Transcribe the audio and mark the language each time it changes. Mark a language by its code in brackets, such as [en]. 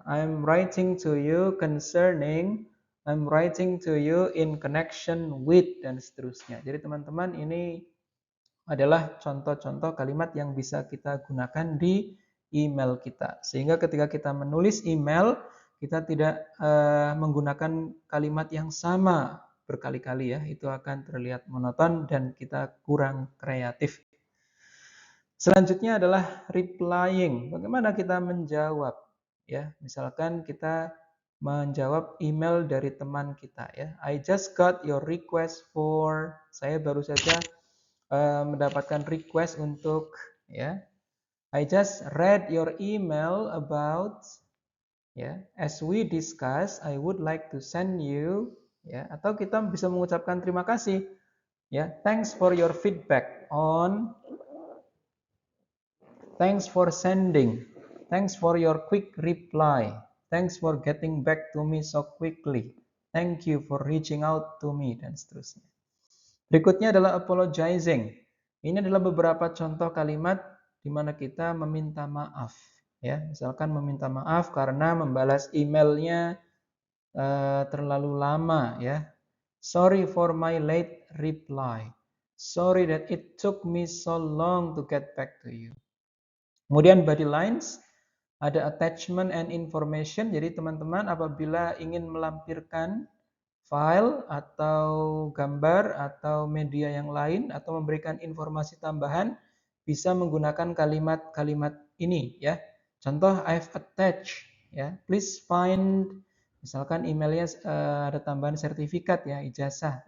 [en] I'm writing to you concerning, I'm writing to you in connection with, [id] dan seterusnya. Jadi teman-teman, ini adalah contoh-contoh kalimat yang bisa kita gunakan di email kita. Sehingga ketika kita menulis email, kita tidak menggunakan kalimat yang sama berkali-kali ya. Itu akan terlihat monoton dan kita kurang kreatif. Selanjutnya adalah replying. Bagaimana kita menjawab? Ya, misalkan kita menjawab email dari teman kita ya. [en] I just got your request for, [id] saya baru saja mendapatkan request untuk, ya. [en] I just read your email about, ya. As we discuss, I would like to send you, ya. [id] Atau kita bisa mengucapkan terima kasih, ya. [en] Thanks for your feedback on, thanks for sending, thanks for your quick reply, thanks for getting back to me so quickly, thank you for reaching out to me, [id] dan seterusnya. Berikutnya adalah apologizing. Ini adalah beberapa contoh kalimat di mana kita meminta maaf. Ya, misalkan meminta maaf karena membalas emailnya terlalu lama. [en] Ya, sorry for my late reply. Sorry that it took me so long to get back to you. [id] Kemudian [en] body lines, ada attachment and information. [id] Jadi teman-teman apabila ingin melampirkan file atau gambar atau media yang lain atau memberikan informasi tambahan, bisa menggunakan kalimat-kalimat ini ya. Contoh, [en] I've attached [id] ya. [en] Please find, [id] misalkan emailnya ada tambahan sertifikat ya, ijazah.